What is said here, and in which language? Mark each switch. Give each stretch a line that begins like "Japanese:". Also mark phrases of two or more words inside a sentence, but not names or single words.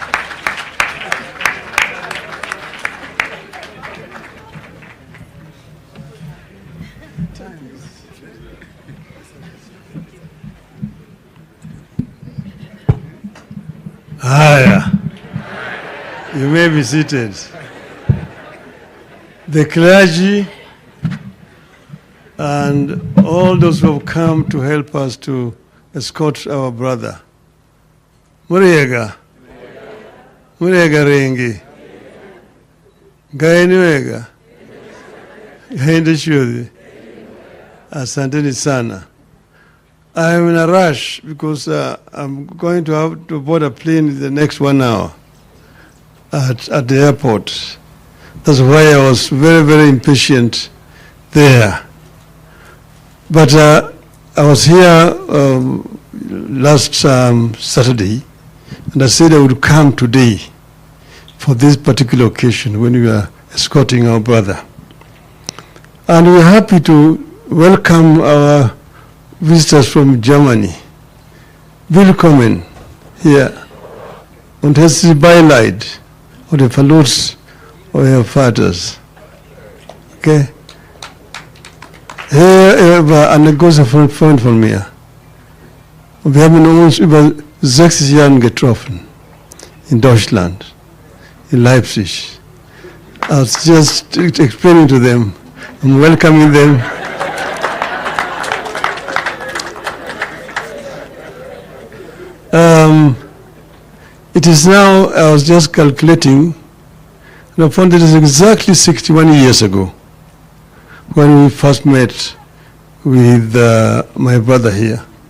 English: Hiya. You may be seated. The clergy and all those who have come to help us to escort our brother.
Kikuyu: Muriega. Muriega rengi. Gainiwega. Gainde shudi.
Swahili: Asanteni sana.
English: I am in a rush because I'm going to have to board a plane in the next 1 hour at the airport. That's why I was very, very impatient there. But I was here last Saturday, and I said I would come today for this particular occasion when we are escorting our brother. And we're happy to welcome our visitors from Germany.
German: Willkommen hier und herzlich Beileid oder Verlust eurer Vaters.
English: Okay?
German: Er war ein großer Freund von mir. Und wir haben uns über 60 Jahre getroffen in Deutschland, in Leipzig.
English: I was just explaining to them and welcoming them. It is now, I was just calculating, and I found it is exactly 61 years ago when we first met with my brother here.